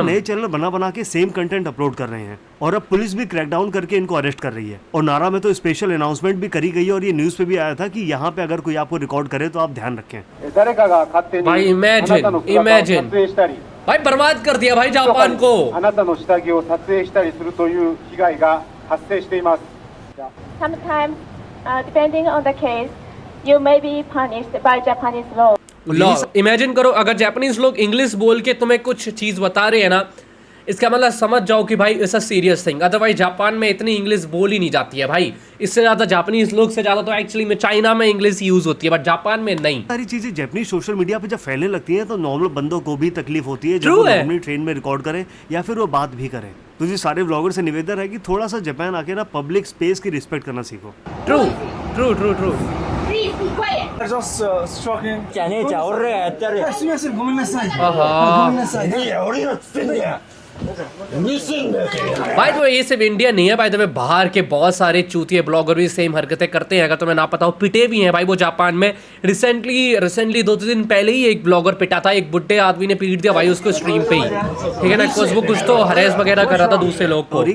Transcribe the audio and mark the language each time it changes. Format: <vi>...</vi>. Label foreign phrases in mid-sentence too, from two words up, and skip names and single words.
<hi>नए चैनल बना के</hi> <en>same content upload</en> <hi>कर रहे हैं और अब पुलिस भी क्रैकडाउन करके इनको अरेस्ट कर रही है। और नारा में तो</hi> <en>special announcement</en> <hi>भी करी गई है और ये न्यूज पे भी आया था कि यहाँ पे अगर कोई आपको रिकॉर्ड करे तो आप ध्यान रखें। भाई इमेजिन भाई बर्बाद कर दिया भाई जापान को।</hi> <ja>あなたの下着を撮影したりするという被害が発生しています。</ja> <en>Sometimes, depending on the case, you may be punished by Japanese law. law imagine</en> <hi>करो, अगर जापानीज लोग इंग्लिश बोल के तुम्हें कुछ चीज़ बता रहे हैं ना, इसका मतलब समझ जाओ कि भाई</hi> <en>it's a serious thing.</en> <hi>अदरवाइज जापान में इतनी इंग्लिश बोली नहीं जाती है भाई, इससे ज़्यादा जापानीज लोग से ज़्यादा तो एक्चुअली में चाइना में इंग्लिश यूज़ होती है बट जापान में नहीं। सारी चीजें जापानीज</hi> <en>social media</en> <hi>पे जब फैलने लगती हैं तो नॉर्मल बंदों को भी तकलीफ होती है जब</hi> <en>True</en> <hi>वो है। नॉर्मली ट्रेन में रिकॉर्ड करें या फिर वो बात भी करें। तो जी सारे व्लॉगर से निवेदन है कि थोड़ा सा जापान आके ना</hi> <en>public space</en> <hi>की रिस्पेक्ट करना सीखो।</hi> <en>true true true true. Please be quiet. Just stroking.</en> <ja>じゃねえじゃん俺らがやってやるよ。すみません、ごめんなさい。 आहा। いや俺がつってんだよ。</ja> <hi>भाई तो ये सिर्फ इंडिया नहीं है, भाई तो बाहर के बहुत सारे चूतिए ब्लॉगर भी सेम हरकतें करते हैं। अगर तुम्हें ना पता हो, पिटे भी हैं भाई वो जापान में। रिसेंटली 2-3 दिन पहले ही एक ब्लॉगर पिटा था, एक बुड्ढे आदमी ने पीट दिया भाई उसको स्ट्रीम पे ही, ठीक है ना, बिकॉज वो कुछ तो हरेस वगैरह कर रहा था दूसरे लोग को।</hi>